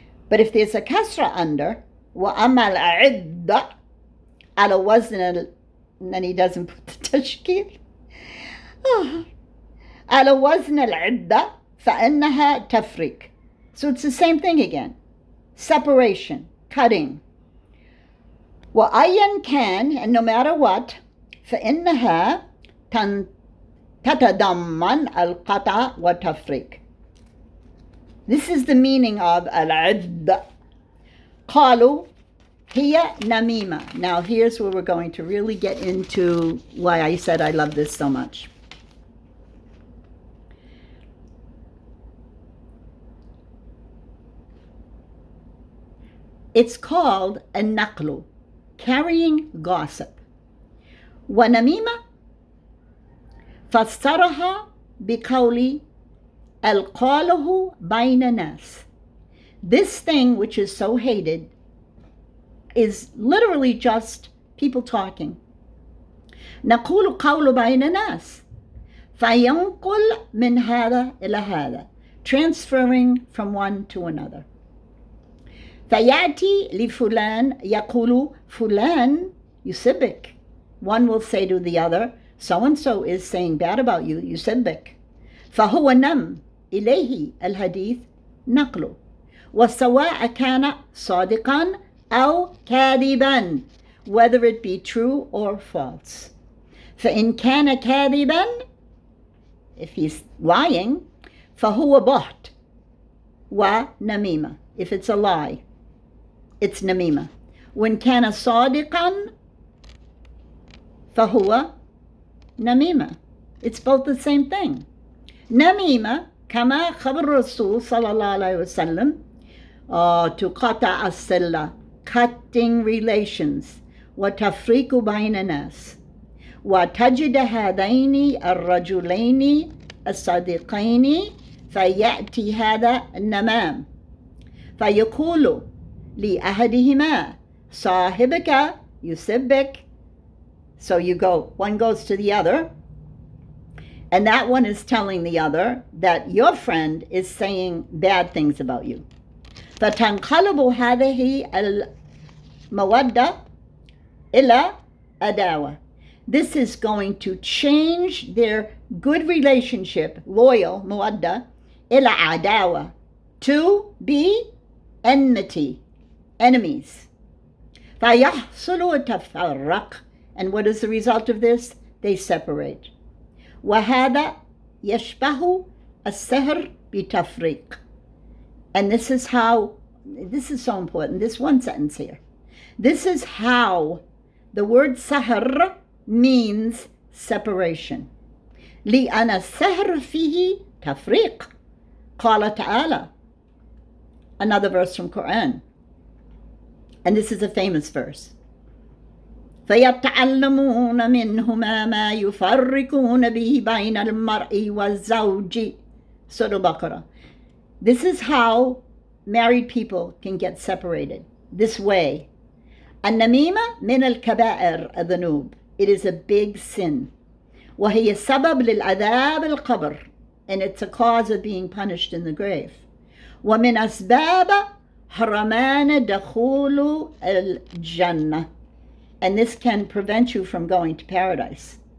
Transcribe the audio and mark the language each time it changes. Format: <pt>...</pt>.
<en>But if there's a kasra under,</en> <ar>وَأَمَّا الْعِدَّةِ</ar> <en>al-wazn and then he doesn't put the tashkil.</en> <ar>على وزن العدة فإنها تفرق.</ar> <en>So it's the same thing again. separation, cutting.</en> <ar>وأيا كان,</ar> <en>and no matter what,</en> <ar>فإنها تتضمن القطع والتفريق.</ar> <en>This is the meaning of العد.</en> <ar>قالوا هي نميمة.</ar> <en>Now here's where we're going to really get into why I said I love this so much. It's called النقل, carrying gossip.</en> <ar>ونميمة فسرها بقول القاله بين الناس.</ar> <en>This thing which is so hated is literally just people talking.</en> <ar>نقول قول بين الناس فينقل من هذا إلى هذا,</ar> <en>transferring from one to another.</en> <ar>فيأتي لفلان يقول فلان يسبك.</ar> <en>One will say to the other, so-and-so is saying bad about you, يسبك.</en> <ar>فهو نم إليه الحديث نقله, وسواء كان صادقا أو كاذبا,</ar> <en>whether it be true or false.</en> <ar>فإن كان كاذبا,</ar> <en>if he's lying,</en> <ar>فهو بهت ونميمة.</ar> <en>If it's a lie, it's namima.</en> <ar>وإن كان صادقا فهو namima.</ar> <en>It's both the same thing.</en> <ar>namima كما خبر الرسول صلى الله عليه وسلم تقطع الصلة,</ar> <en>cutting relations,</en> <ar>وتفريق بين الناس, وتجد هذين الرجلين الصديقين فيأتي هذا النمام فيقول لأحدهما صاحبك يسبك.</ar> <en>So one goes to the other, and that one is telling the other that your friend is saying bad things about you.</en> <ar>فتنقلب هذه المودة إلى عداوة.</ar> <en>This is going to change their good relationship, loyal, مودة,</en> <ar>إلى عداوة,</ar> <en>to be enmity, enemies.</en> <ar>فيحصل تفرق.</ar> <en>And what is the result of this? They separate.</en> <ar>وهذا يشبه السحر بتفريق.</ar> <en>And this is so important, this one sentence here. This is how the word sihr means separation.</en> <ar>لأن السحر فيه تفريق. قال تعالى.</ar> <en>Another verse from Quran. And this is a famous verse.</en> <ar>فَيَتَعَلَّمُونَ مِنْهُمَا مَا يُفَرِّقُونَ بِهِ بَيْنَ الْمَرْءِ وَالزَّوْجِ. Surah Al-Baqarah.</ar> <en>This is how married people can get separated. This way.</en> <ar>النميمة من الكبائر الذنوب.</ar> <en>It is a big sin.</en> <ar>وهي سبب للعذاب القبر.</ar> <en>And it's a cause of being punished in the grave.</en> <ar>ومن أسباب حرمان دخول الجنة.</ar> <en>And this can prevent you from going to paradise.</en>